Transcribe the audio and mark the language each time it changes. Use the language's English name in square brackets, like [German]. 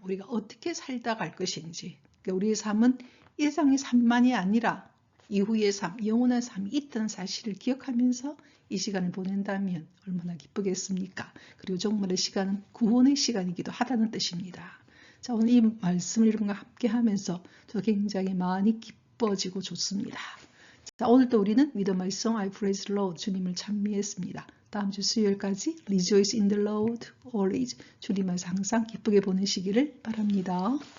[Korean] 우리가 어떻게 살다 갈 것인지. 그러니까 우리의 삶은 일상의 삶만이 아니라 이후의 삶, 영원한 삶이 있다는 사실을 기억하면서 이 시간을 보낸다면 얼마나 기쁘겠습니까? 그리고 종말의 시간은 구원의 시간이기도 하다는 뜻입니다. 자, 오늘 이 말씀을 여러분과 함께 하면서 저도 굉장히 많이 기뻐지고 좋습니다. 자, 오늘도 우리는 [English] With my song I praise the Lord, [Korean] 주님을 찬미했습니다. 다음 주 수요일까지 [English] Rejoice in the Lord always, [Korean] 주님을 항상 기쁘게 보내시기를 바랍니다.